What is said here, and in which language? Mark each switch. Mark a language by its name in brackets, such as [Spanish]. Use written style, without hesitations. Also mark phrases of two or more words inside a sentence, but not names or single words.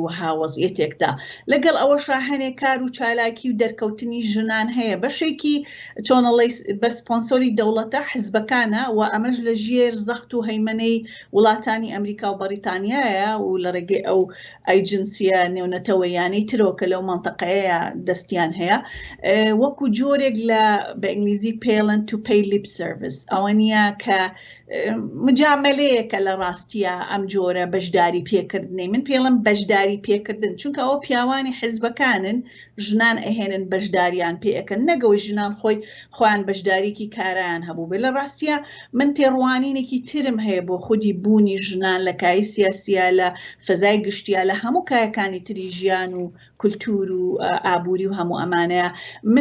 [Central Kurdish] و هاوەزیەتێکدا لەگەڵ ئەوەشا هەنێک کار و چالاکی و دەرکەوتنی ژنان هەیە بەشێکی چۆنەڵی بە سپۆنسۆری دەوڵەتە حزبەکانە و ئەمەش لە ژێر زەخت و هەیمەنەی وڵاتانی ئەمریکا و بەریتانیایە و لە ڕێگەی ئەو ئەیجنسیە نێونەتەوەیانەی ترۆکە لەو مەنتەقەیە دەستیان هەیە وەکو جۆرێک لە بە ئینگلیزی [English] payment to pay lip service [Central Kurdish] ئەوە نییە کە مجاملەیەکە لە ڕاستیە ئەم جۆرە بەشداری پێکردنی من پێڵم بەشداری پێکردن چونکە ئەوە پیاوانی حیزبەکانن ژنان ئەهێنن بەشداریان پێەکەن نەگەوەی ژنان خۆیان بەشداریکی کارایان هەبوو بێ لە ڕاستیە من تێڕوانینێکی ترم هەیە بۆ خودی بوونی ژنان لە کای سیاسیە لە فەزای گشتیا لە هەموو کایەکانی تری ژیان و کولتور و ئابووری و هەموو ئەمانەیە من